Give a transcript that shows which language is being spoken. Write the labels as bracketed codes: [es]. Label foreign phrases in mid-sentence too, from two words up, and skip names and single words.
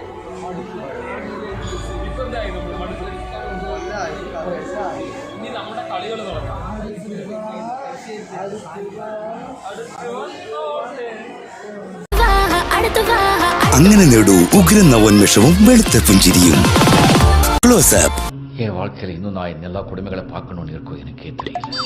[ml] ഇപ്പൊ എന്തായി നമ്മൾ മടുത്ത്. ഇനി നമ്മുടെ കളികൾ തുടങ്ങാം. അങ്ങനെ നേടൂ ഉഗ്രൻ നവോന്മേഷവും വെളുത്ത പുഞ്ചിരിയും. ക്ലോസ്അപ്പ്. [ta] என் வாழ்க்கையில் இன்னும் நான் எல்லா குடும்பங்களை பார்க்கணும்னு இருக்கோ எனக்கே தெரியல.